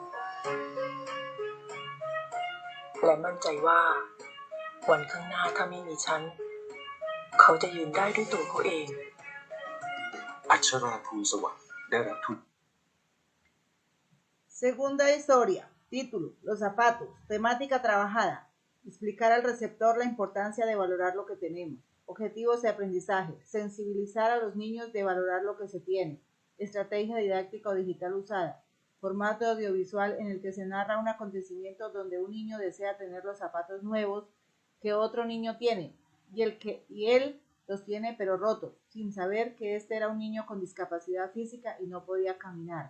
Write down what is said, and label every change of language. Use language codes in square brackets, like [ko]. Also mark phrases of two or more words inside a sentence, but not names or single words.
[th] และมั่นใจว่าวันข้างหน้าถ้าไม่มีฉันเขาจะยืนได้ด้วยตัวเขาเอง อัชราภูลสวัสดิ์ได้รับทุน [es] Segunda historia. Título: Los zapatos. Temática trabajada. Explicar al receptor la importancia de valorar lo que tenemos. Objetivos de aprendizaje: sensibilizar a los niños de valorar lo que se tiene. Estrategia didáctica o digital usada. Formato audiovisual en el que se narra un acontecimiento donde un niño desea tener los zapatos nuevos que otro niño tiene y él los tiene pero rotos, sin saber que este era un niño con discapacidad física y no podía caminar.